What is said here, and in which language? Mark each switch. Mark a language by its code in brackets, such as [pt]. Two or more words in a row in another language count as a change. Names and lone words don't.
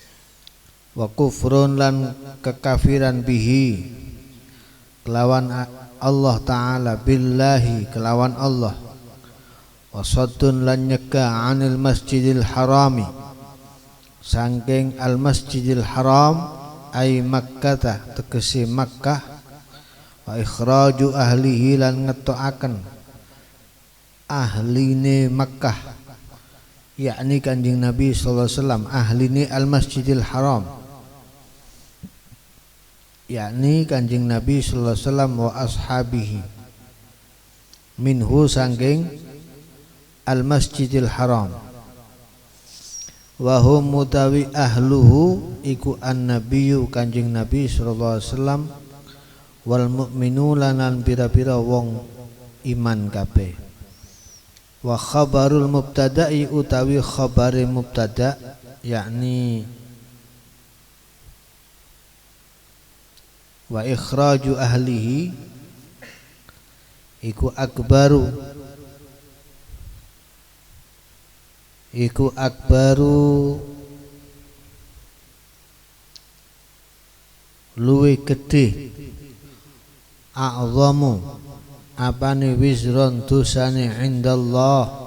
[ar] وكفر [jv] lan kekafiran bihi kelawan Allah Ta'ala billahi kelawan Allah, wasaddun lan nyegah [ar] عن المسجد الحرام [jv] sangking [ar] المسجد الحرام أي [jv] Makkah tegese Makkah, [ar] وإخراج أهله [jv] lan ngetokaken ahline Makkah, yakni Kanjeng Nabi [ar] صلى الله عليه وسلم, [jv] ahline [ar] المسجد الحرام [jv] yakni Kanjeng Nabi [ar] صلى الله عليه وسلم, وأصحابه منه [jv] sangking [ar] المسجد الحرام, وهم [jv] mutawi ahluhu iku annabiyyu Kanjeng Nabi [ar] صلى الله عليه وسلم, والمؤمنون [jv] lan pira-pira wong iman kabeh. [ar] وخبر المبتدأ [jv] utawi khabare mubtada yakni [ar] وإخراج أهله [jv] iku akbaru luwe gedhe, a'zamu apane wizron dosane indallah